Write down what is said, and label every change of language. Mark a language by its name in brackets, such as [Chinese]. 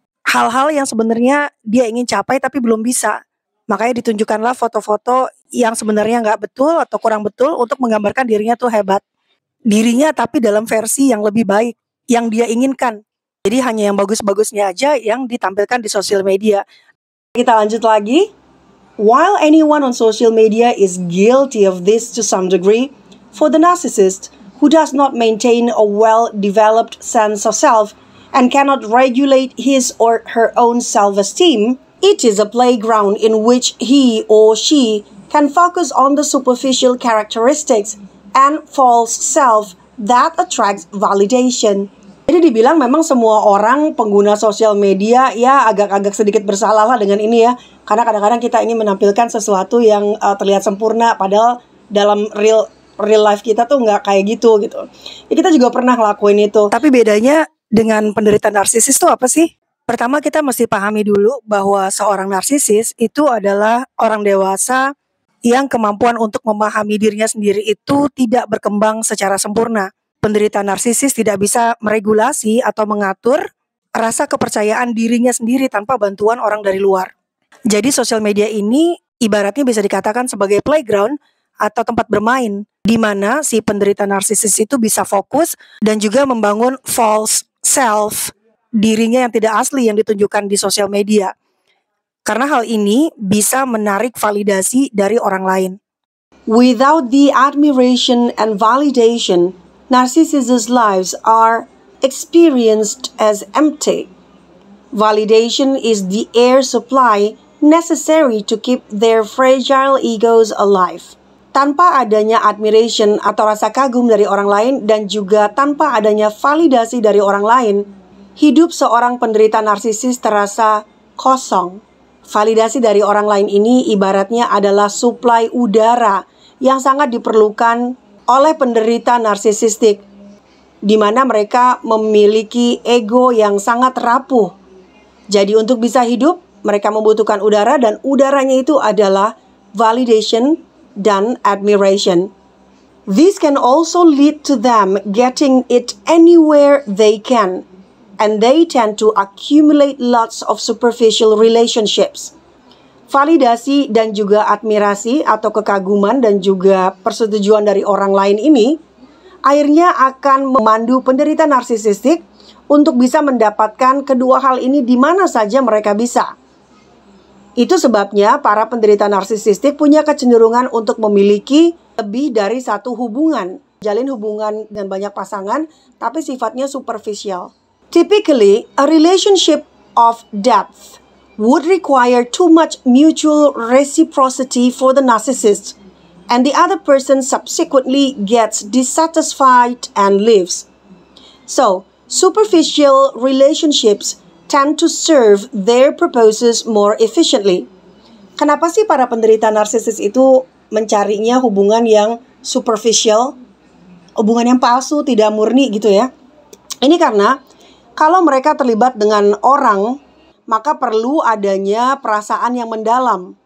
[Indonesian] hal-hal yang sebenarnya dia ingin capai tapi belum bisa. Makanya ditunjukkanlah foto-foto yang sebenarnya nggak betul atau kurang betul untuk menggambarkan dirinya tuh hebat. Dirinya tapi dalam versi yang lebih baik, yang dia inginkan. Jadi hanya yang bagus-bagusnya aja yang ditampilkan di sosial media. Kita lanjut lagi. [English] While anyone on social media is guilty of this to some degree, for the narcissist who does not maintain a well-developed sense of self and cannot regulate his or her own self-esteem, it is a playground in which he or she can focus on the superficial characteristics and false self that attracts validation. [Indonesian] Jadi dibilang memang semua orang pengguna sosial media ya agak-agak sedikit bersalah lah dengan ini ya. Karena kadang-kadang kita ingin menampilkan sesuatu yang terlihat sempurna, padahal dalam real life kita tuh nggak kayak gitu. Ya, kita juga pernah ngelakuin itu. Tapi bedanya dengan penderita narsisis tuh apa sih? Pertama kita mesti pahami dulu bahwa seorang narsisis itu adalah orang dewasa yang kemampuan untuk memahami dirinya sendiri itu tidak berkembang secara sempurna. Penderita narsisis tidak bisa meregulasi atau mengatur rasa kepercayaan dirinya sendiri tanpa bantuan orang dari luar. Jadi sosial media ini ibaratnya bisa dikatakan sebagai playground atau tempat bermain di mana si penderita narsisis itu bisa fokus dan juga membangun false self, dirinya yang tidak asli yang ditunjukkan di sosial media. Karena hal ini bisa menarik validasi dari orang lain. [English] Without the admiration and validation, narcissists' lives are experienced as empty. Validation is the air supply necessary to keep their fragile egos alive. [Indonesian] Tanpa adanya admiration atau rasa kagum dari orang lain dan juga tanpa adanya validasi dari orang lain, hidup seorang penderita narsisis terasa kosong. Validasi dari orang lain ini ibaratnya adalah suplai udara yang sangat diperlukan oleh penderita narsisistik, di mana mereka memiliki ego yang sangat rapuh. Jadi untuk bisa hidup, mereka membutuhkan udara dan udaranya itu adalah validation dan admiration. [English] This can also lead to them getting it anywhere they can, and they tend to accumulate lots of superficial relationships. [Indonesian] Validasi dan juga admirasi atau kekaguman dan juga persetujuan dari orang lain ini akhirnya akan memandu penderita narsisistik untuk bisa mendapatkan kedua hal ini di mana saja mereka bisa. Itu sebabnya para penderita narsisistik punya kecenderungan untuk memiliki lebih dari satu hubungan. Jalin hubungan dengan banyak pasangan, tapi sifatnya superficial. [English] Typically, a relationship of depth would require too much mutual reciprocity for the narcissist, and the other person subsequently gets dissatisfied and leaves. So, superficial relationships tend to serve their purposes more efficiently. [Indonesian] Kenapa sih para penderita narsisis itu mencarinya hubungan yang superficial, hubungan yang palsu, tidak murni gitu ya? Ini karena kalau mereka terlibat dengan orang, maka perlu adanya perasaan yang mendalam.